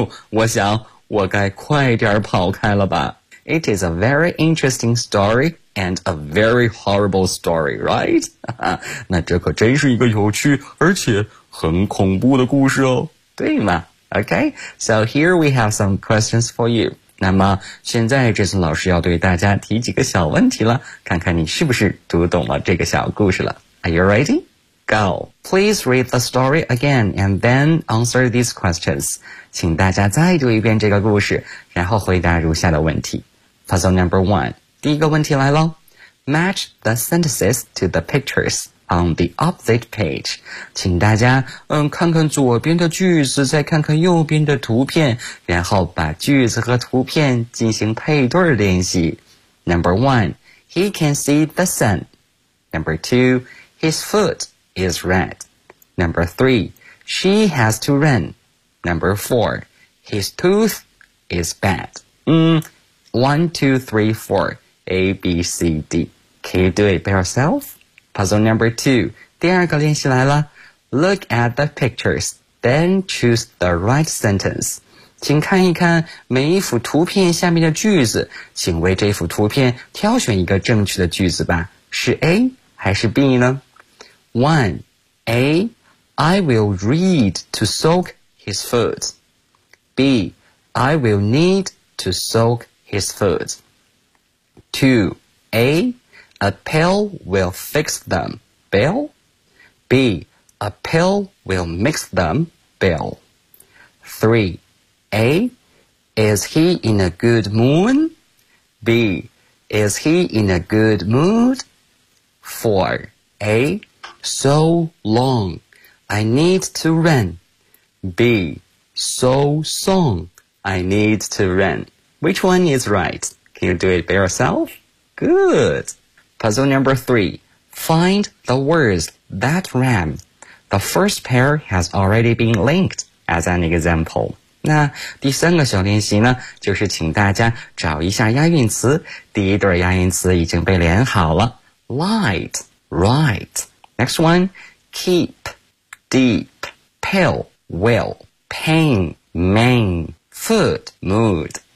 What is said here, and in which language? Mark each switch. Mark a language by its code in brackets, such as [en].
[zh] 我想我该快点跑开了吧。 [en] It is a very interesting story and a very horrible story, right? [zh] 那这可真是一个有趣而且很恐怖的故事哦。对吗 [en] Okay, so here we have some questions for you. [zh] 那么现在 Jason 老师要对大家提几个小问题了看看你是不是读懂了这个小故事了。 [en] Are you ready? Go. Please read the story again and then answer these questions. [zh] 请大家再读一遍这个故事然后回答如下的问题。 [en] Puzzle number one. [zh] 第一个问题来咯。 [en] Match the sentences to the pictures. On the opposite page, [zh] 请大家看看左边的句子，再看看右边的图片，然后把句子和图片进行配对练习。 [en] Number one, he can see the sun. Number two, his foot is red. Number three, she has to run. Number four, his tooth is bad. 1, 2, 3, 4, A, B, C, D. Can you do it by yourself? Puzzle number two, [zh] 第二个练习来了。 [en] Look at the pictures, then choose the right sentence. [zh] 请看一看每一幅图片下面的句子，请为这幅图片挑选一个正确的句子吧。是 A 还是 B 呢？ [en] One, A, I will need to soak his food. B, I will need to soak his food. Two, A,A pill will fix them, Bill. B. A pill will mix them, Bill. 3. A. Is he in a good mood? B. Is he in a good mood? 4. A. So long, I need to run. B. So song, I need to run. Which one is right? Can you do it by yourself? Good. Puzzle number three. Find the words that rhyme. The first pair has already been linked as an example. [zh] 那第三个小练习呢，就是请大家找一下押韵词。第一对押韵词已经被连好了 ： [en] light, right. Next one, keep, deep, pill, will, pain, main, food, mood.